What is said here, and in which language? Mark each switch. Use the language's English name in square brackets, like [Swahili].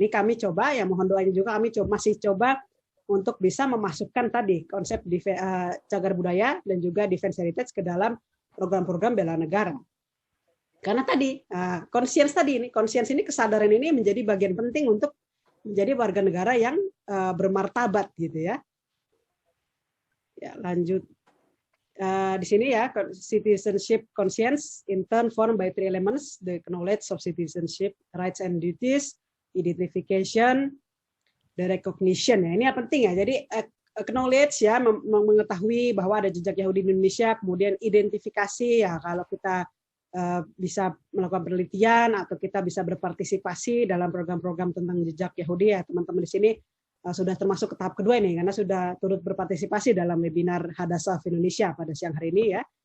[Indonesian] Ini kami coba ya, mohon doanya juga, kami masih coba untuk bisa memasukkan tadi konsep cagar budaya dan juga defense heritage ke dalam program-program bela negara. Karena tadi conscience ini kesadaran ini menjadi bagian penting untuk menjadi warga negara yang bermartabat gitu ya. Ya, lanjut. Di sini ya, [English] citizenship conscience in turn formed by 3 elements: the knowledge of citizenship, rights and duties, identification, the recognition. [Indonesian] Ya, ini yang penting ya. Jadi acknowledge ya, mengetahui bahwa ada jejak Yahudi di Indonesia, kemudian identifikasi ya, kalau kita bisa melakukan penelitian atau kita bisa berpartisipasi dalam program-program tentang jejak Yahudi ya, teman-teman di sini sudah termasuk ke tahap kedua ini karena sudah turut berpartisipasi dalam webinar Hadassah Indonesia pada siang hari ini ya.